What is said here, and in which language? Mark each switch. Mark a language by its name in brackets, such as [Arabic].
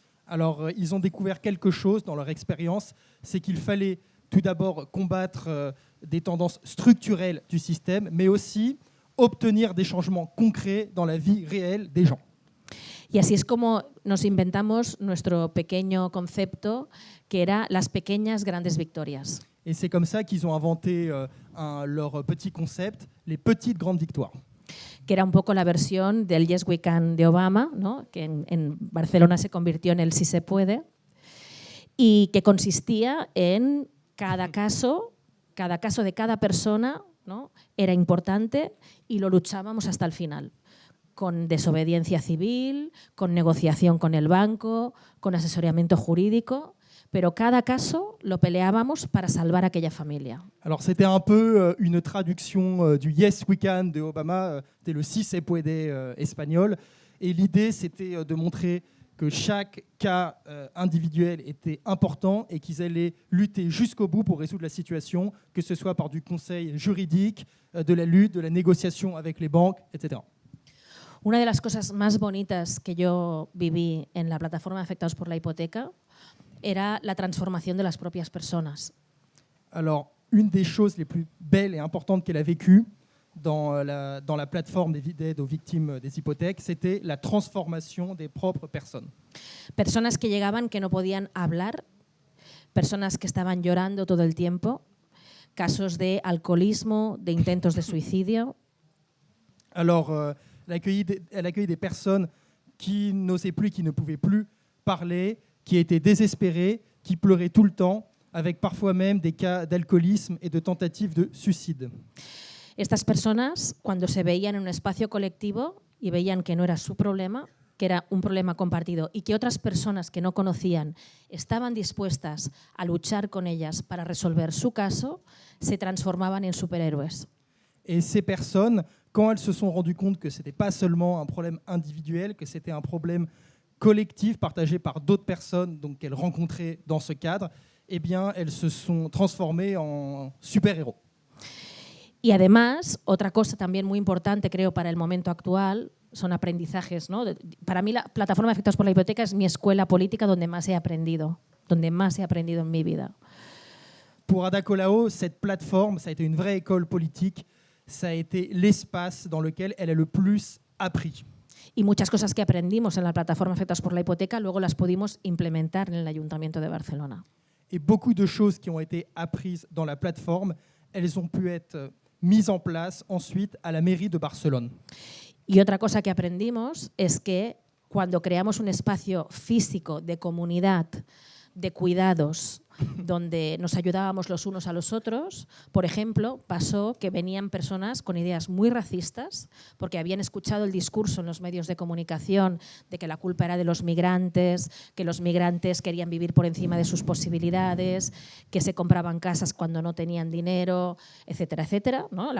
[French] Alors, ils ont découvert quelque chose dans leur expérience, c'est qu'il fallait tout d'abord combattre des tendances structurelles du système, mais aussi obtenir des changements concrets dans la vie réelle des gens. [Spanish] Y así es como nos inventamos nuestro pequeño concepto, que era las pequeñas grandes victorias. [French] Et c'est comme ça qu'ils ont inventé leur petit concept, les petites grandes victoires. [Spanish] Que era un poco la versión del Yes We Can de Obama, ¿no? Que en Barcelona se convirtió en el Sí se puede, y que consistía en cada caso de cada persona, ¿no? Era importante y lo luchábamos hasta el final, con desobediencia civil, con negociación con el banco, con asesoramiento jurídico, pero cada caso lo peleábamos para salvar a aquella familia. [French] Alors c'était un peu une traduction du Yes We Can de Obama, c'était le [Spanish] Si se puede [French] espagnol, et l'idée c'était de montrer que chaque cas individuel était important et qu'ils allaient lutter jusqu'au bout pour résoudre la situation, que ce soit par du conseil juridique, de la lutte, de la négociation avec les banques, etc. [Spanish] Una de las cosas más bonitas que yo viví en la plataforma de afectados por la hipoteca era la transformación de las propias personas. [French] Alors, une des choses les plus belles et importantes qu'elle a vécues dans la plateforme d'aide aux victimes des hypothèques, c'était la transformation des propres personnes. [Spanish] Personas que llegaban que no podían hablar, personas que estaban llorando todo el tiempo, casos de alcoholismo, de intentos de suicidio. [French] Alors, elle accueille des personnes qui n'osaient plus, qui ne pouvaient plus parler, qui étaient désespérées, qui pleuraient tout le temps, avec parfois même des cas d'alcoolisme et de tentatives de suicide. [Spanish] Estas personas, cuando se veían en un espacio colectivo y veían que no era su problema, que era un problema compartido y que otras personas que no conocían estaban dispuestas a luchar con ellas para resolver su caso, se transformaban en superhéroes. [French] Et ces personnes, quand elles se sont rendues compte que ce n'était pas seulement un problème individuel, que c'était un problème collectif partagé par d'autres personnes donc qu'elles rencontraient dans ce cadre, eh bien, elles se sont transformées en super-héros. [Spanish] Y además, otra cosa también muy importante, creo, para el momento actual, son aprendizajes, ¿no? Para mí, la plataforma de afectados por la hipoteca es mi escuela política donde más he aprendido en mi vida. [French] Pour Ada Colau, cette plateforme, ça a été une vraie école politique, ça a été l'espace dans lequel elle a le plus appris. [Spanish] Y muchas cosas que aprendimos en la plataforma afectados por la hipoteca, luego las pudimos implementar en el Ayuntamiento de Barcelona. [French] Et beaucoup de choses qui ont été apprises dans la plateforme, elles ont pu être mise en place ensuite à la mairie de Barcelone. [Spanish] Y otra cosa que aprendimos es que cuando creamos un espacio físico de comunidad, de cuidados, donde nos ayudábamos los unos a los otros, por ejemplo, pasó que venían personas con ideas muy racistas porque habían escuchado el discurso en los medios de comunicación de que la culpa era de los migrantes, que los migrantes querían vivir por encima de sus posibilidades, que se compraban casas cuando no tenían dinero, etcétera, etcétera, ¿no?